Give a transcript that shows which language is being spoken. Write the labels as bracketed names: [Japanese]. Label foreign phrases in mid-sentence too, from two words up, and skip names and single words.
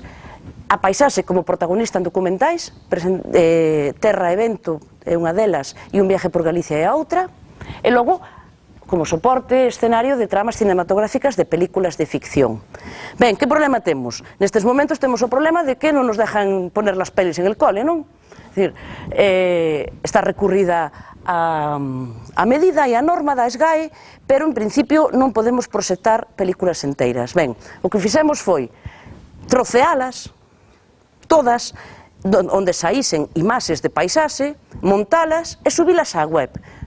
[Galician] A paisaxe como protagonista en documentais, Terra e Vento é unha delas e Un viaje por Galicia é a outra, e logo como soporte escenario de tramas cinematográficas de películas de ficción. Ben, que problema temos? Nestes momentos temos o problema de que non nos [Spanish] dejan poner las pelis en el cole, [Galician] non? É dicir, está recurrida a medida e a norma da SGAE, pero en principio non podemos proxectar películas enteiras. Ben, o que fixemos foi trocealas todas, onde saísen imaxes de paisaxe, montalas e subilas á web.